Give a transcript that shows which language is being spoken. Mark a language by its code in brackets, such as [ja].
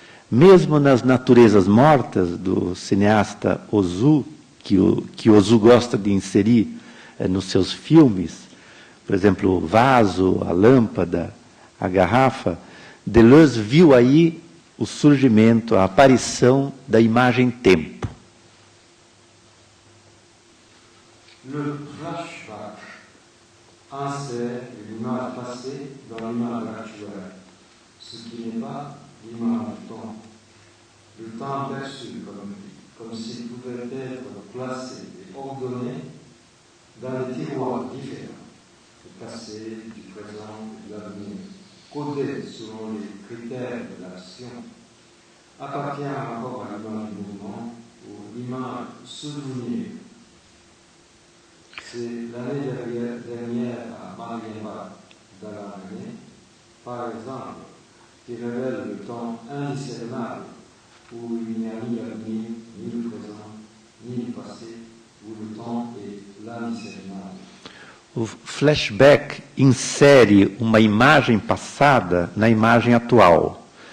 [pt] Mesmo nas naturezas mortas do cineasta Ozu, que Ozu gosta de inserir nos seus filmes, por exemplo, o vaso, a lâmpada, a garrafa, Deleuze viu aí o surgimento, a aparição da imagem tempo. [fr] Le flashback insère l'image passée dans l'image actuelle, ce qui n'est pas l'image du temps. Le temps perçu comme s'il pouvait être placé et ordonné dans des tiroirs différents, du passé, du présent et de l'avenir, codés selon les critères de l'action, appartient encore à l'image du mouvement ou l'image l'image souvenir. C'est l'année dernière à Marienbad d'Alamane, par exemple, qui révèle le temps indiscernable où il n'y a ni l'avenir, ni le présent, ni le passé, où le temps est l'indiscernable. [pt] O flashback insere uma imagem passada na imagem atual.